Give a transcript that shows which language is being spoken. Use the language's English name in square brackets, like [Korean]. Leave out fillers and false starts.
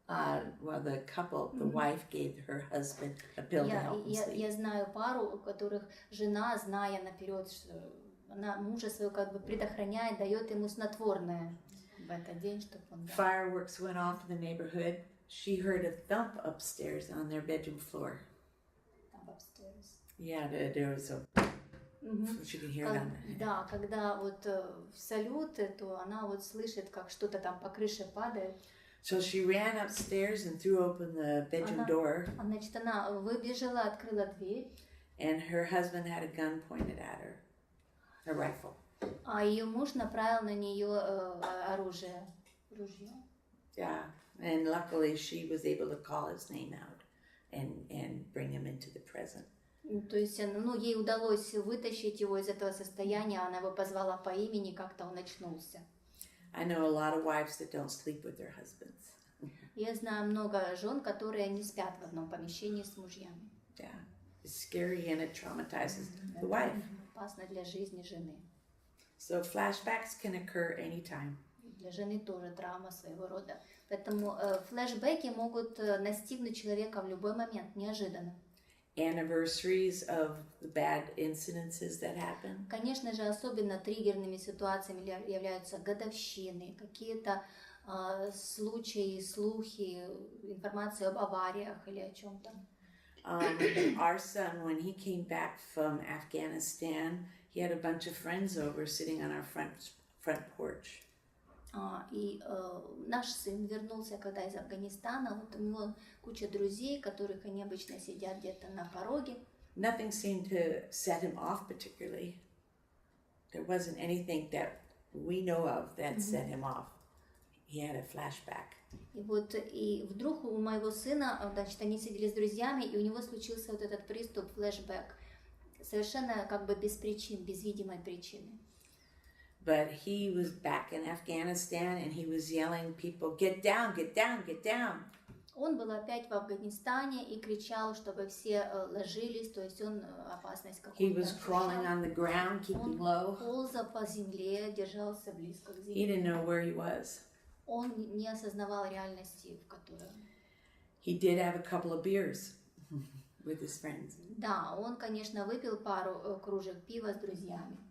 [English] Well, the couple, the wife gave her husband a pill to help him sleep. [Russian] Я знаю пару, у которых жена, зная наперед, что она мужа своего как бы предохраняет, дает ему снотворное в этот день, чтобы он... [English] Fireworks went off in the neighborhood. she heard a thump upstairs on their bedroom floor. [Russian] Там upstairs. [English] Yeah, there was a... She could hear them. [Russian] Да, когда вот в салюты, то она вот слышит, как что-то там по крыше падает. [English] So she ran upstairs and threw open the bedroom door. [Russian] Значит, она выбежала, открыла дверь. [English] And her husband had a gun pointed at her, a rifle. [Russian] А ее муж направил на нее оружие. Ружье. [English] Yeah, and luckily she was able to call his name out and bring him into the present. [Russian] То есть, ей удалось вытащить его из этого состояния, она его позвала по имени, как-то он очнулся. [English] I know a lot of wives that don't sleep with their husbands. [Russian] Я знаю много жен, которые не спят в одном помещении с мужьями. [English] Yeah, it's scary and it traumatizes the wife. [Russian] Опасно для жизни жены. [English] So flashbacks can occur anytime. [Russian] Для жены тоже травма своего рода. Поэтому флешбеки могут настигнуть человека в любой момент, неожиданно. [English] Anniversaries of the bad incidences that happen. [Russian] Конечно же, особенно триггерными ситуациями являются годовщины, какие-то случаи, слухи, информация об авариях или о чем-то. [English] Our son, when he came back from Afghanistan, he had a bunch of friends over sitting on our front porch. [Russian] И наш сын вернулся, когда из Афганистана, вот у него куча друзей, которых они обычно сидят где-то на пороге. [English] Nothing seemed to set him off particularly. There wasn't anything that we know of that set him off. He had a flashback. [Russian] И вдруг у моего сына, значит, они сидели с друзьями, и у него случился вот этот приступ, флешбэк, совершенно как бы без причин, без видимой причины. [English] But he was back in Afghanistan and he was yelling people, get down, get down, get down. [Russian] Он был опять в Афганистане и кричал, чтобы все ложились, то есть он опасность какую-то. [English] He was crawling on the ground, keeping low. [Russian] Он ползал по земле, держался близко к [English] He [Russian] земле. [English] didn't know where he was. [Russian] Он не осознавал реальности, в которой он. [English] He did have a couple of beers with his friends. [Russian] Да, он, конечно, выпил пару кружек пива с друзьями.